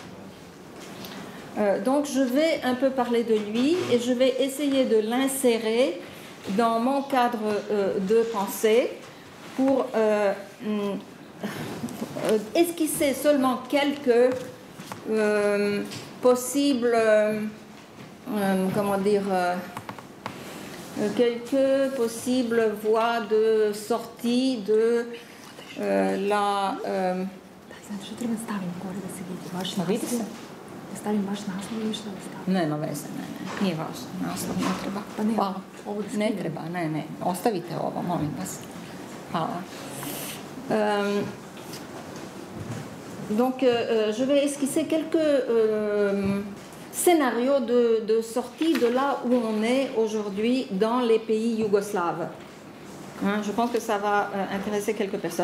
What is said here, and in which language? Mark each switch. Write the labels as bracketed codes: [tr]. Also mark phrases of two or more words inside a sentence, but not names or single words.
[fr] Donc je vais un peu parler de lui et je vais essayer de l'insérer dans mon cadre de pensée pour esquisser seulement quelques possibles, quelques possibles voies de sortie de la... [bs] Stavim baš naslov ili šta da stavim? Nema veze, nije važno, naslov ne treba. Pa ne, Hvala. ovo da Ne skinem. treba, ne, ostavite ovo, molim vas. Hvala. [fr] Donc, je vais esquisser quelques scénarios de sortie de là où on est aujourd'hui dans les pays yougoslaves. Je pense que ça va intéresser quelques personnes.